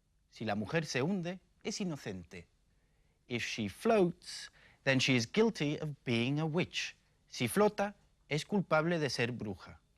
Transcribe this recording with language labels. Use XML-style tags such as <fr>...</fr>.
<es>Si la mujer se hunde, es inocente.</es> <en>If she floats, then she is guilty of being a witch.</en> <es>Si flota, es culpable de ser bruja.</es>